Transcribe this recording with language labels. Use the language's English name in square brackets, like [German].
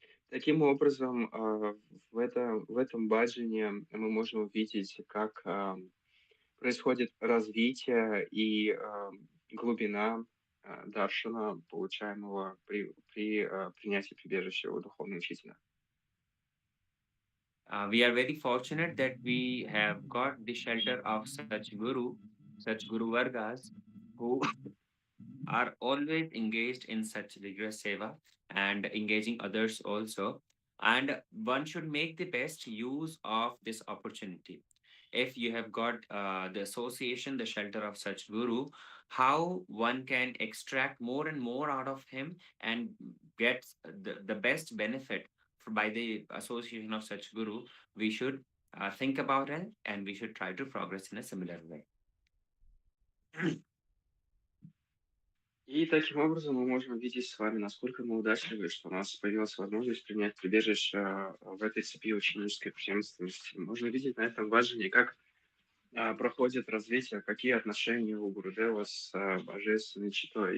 [Russian] Таким образом, в этом баджане мы можем увидеть, как происходит развитие и глубина даршана, получаемого при принятии прибежища у духовного учителя. [English] We are very fortunate that we have got the shelter of such Guru Vargas, who are always engaged in such rigorous seva and engaging others also. And one should make the best use of this opportunity. If you have got the association, the shelter of such Guru, how one can extract more and more out of him and get the best benefit by the association of such Guru, we should think about it and we should try to progress in a similar way. [Russian] И таким образом мы можем видеть с вами, насколько мы удачливы, что у нас появилась возможность принять прибежище в этой цепи ученической преемственности. Можно видеть на этом баджане, как проходит развитие, какие отношения у Гурудева с божественной читой.